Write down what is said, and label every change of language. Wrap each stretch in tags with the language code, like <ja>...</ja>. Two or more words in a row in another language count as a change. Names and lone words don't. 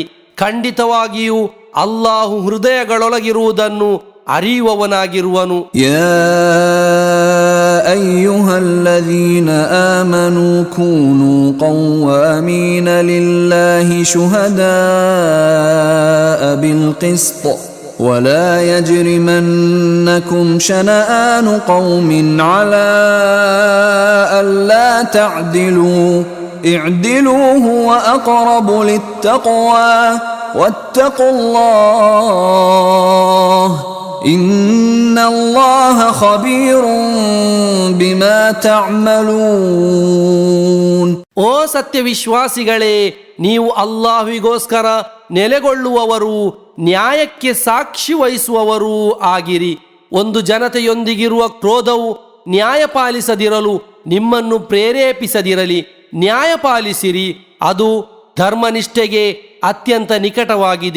<kn>ಖಂಡಿತವಾಗಿಯೂ ಅಲ್ಲಾಹು ಹೃದಯಗಳೊಳಗಿರುವುದನ್ನು ಅರಿಯುವವನಾಗಿರುವನು.</kn> <ar>يا أيها الذين آمنوا كونوا قوامين لله شهداء بالقسط ولا يجرمنكم شنآن قوم على ألا تعدلوا اعدلوا هو أقرب للتقوى واتقوا الله إن الله خبير بما تعملون.</ar> <kn>ಓ ಸತ್ಯವಿಶ್ವಾಸಿಗಳೇ, ನೀವು ಅಲ್ಲಾಹುವಿಗೋಸ್ಕರ ನೆಲೆಗೊಳ್ಳುವವರು, ನ್ಯಾಯಕ್ಕೆ ಸಾಕ್ಷಿ ವಹಿಸುವವರೂ ಆಗಿರಿ. ಒಂದು ಜನತೆಯೊಂದಿಗಿರುವ ಕ್ರೋಧವು ನ್ಯಾಯ ಪಾಲಿಸದಿರಲು ನಿಮ್ಮನ್ನು ಪ್ರೇರೇಪಿಸದಿರಲಿ. ನ್ಯಾಯ ಪಾಲಿಸಿರಿ, ಅದು ಧರ್ಮನಿಷ್ಠೆಗೆ ಅತ್ಯಂತ ನಿಕಟವಾಗಿದೆ.</kn>